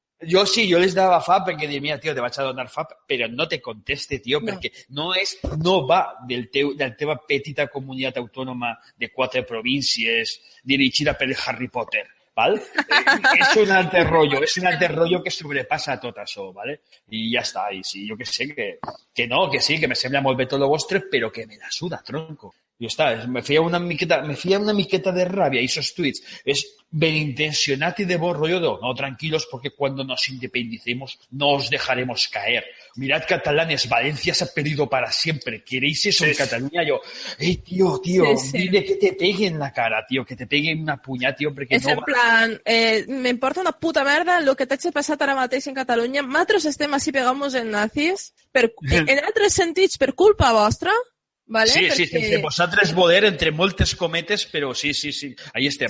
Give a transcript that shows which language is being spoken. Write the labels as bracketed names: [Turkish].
[Catalan] Jo sí, jo les dava fab perquè dic, mira, tio, te vaig a donar fab, però no te conteste, tio, perquè no va de la teva petita comunitat autònoma de 4 províncies dirigida per Harry Potter, val? És un altre rotllo que sobrepassa tot això, vale? I ja està, i sí, jo que sé, que no, que sí, que me sembla molt bé tot lo vostre, però que me la suda, tronco. I està, me feia una miqueta de ràbia, i esos tuits. És benintencionat [Spanish] y de buen rollo. No, tranquilos, porque cuando nos independicemos no os dejaremos caer. Mirad, catalanes, Valencia se ha perdido para siempre. ¿Queréis eso en Cataluña? Yo, tío, dile que te pegue en la cara, tío, que te pegue una puñada, tío, perquè [Catalan] és en plan, m'importa una puta merda el que t'hagi passat ara mateix en Catalunya. Nosaltres estem així pegamos en nazis, en altres sentits, per culpa vostra. [Spanish] Vale? [Catalan] Sí, sense vosaltres voler, entre moltes cometes, però sí, ahí estem.